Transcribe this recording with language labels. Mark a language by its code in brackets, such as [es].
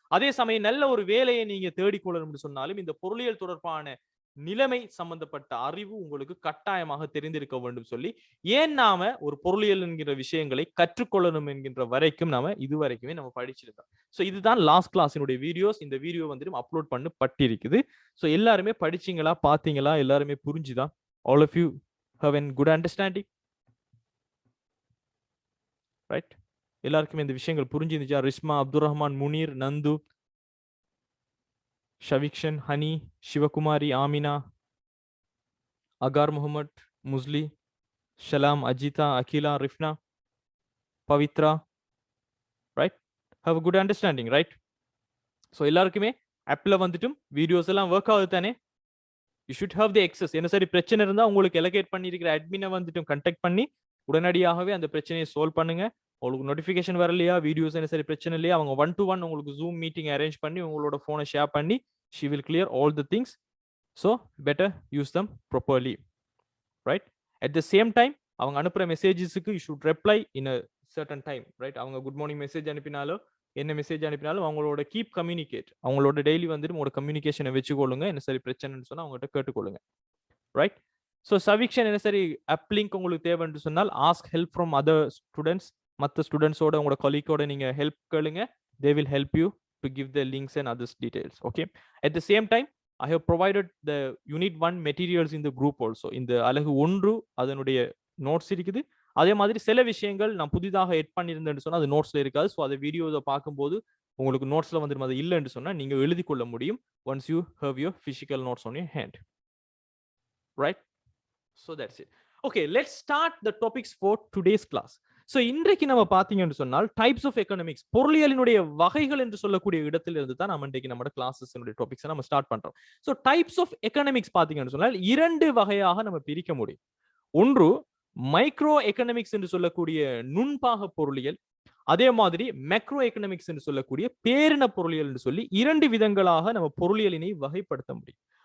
[ta] அதே சமயம் நல்ல ஒரு வேலையை நீங்க தேடிக்கொள்ளணும் சொன்னாலும் இந்த பொருளியல் தொடர்பான நிலைமை சம்பந்தப்பட்ட அறிவு உங்களுக்கு கட்டாயமாக தெரிந்திருக்க வேண்டும் சொல்லி ஏன் நாம ஒரு பொருளியல் என்கிற விஷயங்களை கற்றுக்கொள்ளணும் என்கின்ற வரைக்கும் நாம இதுவரைக்குமே நம்ம படிச்சிருக்கோம். ஸோ இதுதான் லாஸ்ட் கிளாஸினுடைய வீடியோஸ். இந்த வீடியோ வந்துட்டு அப்லோட் பண்ணப்பட்டிருக்குது. ஸோ எல்லாருமே படிச்சீங்களா, பாத்தீங்களா, எல்லாருமே புரிஞ்சுதான்? [en] All of you have a good understanding, right? [ta] எல்லாருக்குமே இந்த விஷயங்கள் புரிஞ்சிருந்துச்சா? Rizma, Abdul Rahman, Munir, Nandu, ஷவிக்ஷன், honey, Sivakumari, Amina, agar Mohammed, muesli, ஷலாம், Ajitha, Akila, ரிஃப்னா, Pavithra, right? [en] Have good understanding, right? So [ta] எல்லாருக்குமே ஆப்ல வந்துட்டும் வீடியோஸ் எல்லாம் ஒர்க் ஆகுது தானே? [en] You should have the access. [ta] என்ன சரி பிரச்சனை இருந்தால் உங்களுக்கு எலகேட் பண்ணியிருக்கிற அட்மினை வந்துட்டும் கண்டெக்ட் பண்ணி உடனடியாகவே அந்த பிரச்சனையை சால்வ் பண்ணுங்க. உங்களுக்கு நோட்டிஃபிகேஷன் வரலையா, வீடியோஸ் என்ன சரி பிரச்சனை இல்லையா, அவங்க 1-to-1 உங்களுக்கு ஜூம் மீட்டிங் அரேஞ்ச் பண்ணி உங்களோட ஃபோனை ஷேர் பண்ணி [en] she will clear all the things. So better use them properly, right? At the same time [ta] அவங்க அனுப்புற மெசேஜஸ்க்கு [en] you should reply in a certain time, right? [ta] அவங்க குட் மார்னிங் மெசேஜ் அனுப்பினாலோ என்ன message அனுப்பினாலும் அவங்களோட keep communicate, அவங்களோட daily வந்துட்டு உங்களோட கம்யூனிகேஷனை வச்சுக்கொள்ளுங்க. என்ன சரி பிரச்சனைன்னு சொன்னா அவங்ககிட்ட கேட்டுக்கொள்ளுங்க, ரைட்? ஸோ சவிக்ஷன் என்ன சரி அப்லிங்க் உங்களுக்கு தேவைன்னு சொன்னால் [en] Ask help from other students. [ta] மற்ற ஸ்டூடெண்ட்ஸோட உங்களோட கொலீக்கோட நீங்க ஹெல்ப் கேளுங்க. [en] They will help you to give the links and others details. Okay, at the same time I have provided the unit 1 materials in the group also. [ta] இந்த அலகு 1 அதனுடைய notes இருக்குது. அதே மாதிரி சில விஷயங்கள் நான் புதிதாக எட் பண்ணியிருந்தேன்னு சொன்னா அது நோட்ஸ்ல இருக்காது. ஸோ அதை வீடியோவை பார்க்கும்போது உங்களுக்கு நோட்ஸ்ல வந்துடும். அது இல்லைன்னு சொன்னா நீங்க எழுதி கொள்ள முடியும் [en] once you have your physical notes on your hand, right? [ta] So that's it. [en] Okay, let's start the topics for today's class. [ta] So இன்றைக்கு நம்ம பார்த்தீங்கன்னு சொன்னால் டைப்ஸ் ஆஃப் எக்கனாமிக்ஸ், பொருளியலினுடைய வகைகள் என்று சொல்லக்கூடிய இடத்துல இருந்து தான் நம்ம இன்றைக்கு நம்ம கிளாஸஸ் டாபிக்ஸ் நம்ம ஸ்டார்ட் பண்றோம். ஸோ டைப்ஸ் ஆஃப் எக்கனாமிக்ஸ் பார்த்தீங்கன்னு சொன்னால் 2 வகையாக நம்ம பிரிக்க முடியும். ஒன்று மைக்ரோ எக்கனாமிக்ஸ் என்று சொல்லக்கூடிய நுண்பாக பொருளியல், அதே மாதிரி மேக்ரோ எக்கனாமிக்ஸ் என்று சொல்லக்கூடிய பேரின பொருளியல் என்று சொல்லி 2 விதங்களாக நம்ம பொருளியலினை வகைப்படுத்த முடியும்.